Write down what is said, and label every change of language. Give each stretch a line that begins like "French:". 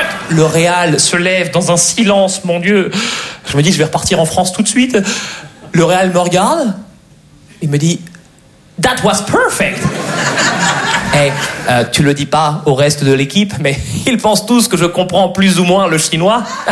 French: Le réal se lève dans un silence, mon Dieu. Je me dis, je vais repartir en France tout de suite. Le réal me regarde. Il me dit,
English: that was perfect.
French: Hey, tu le dis pas au reste de l'équipe, mais ils pensent tous que je comprends plus ou moins le chinois.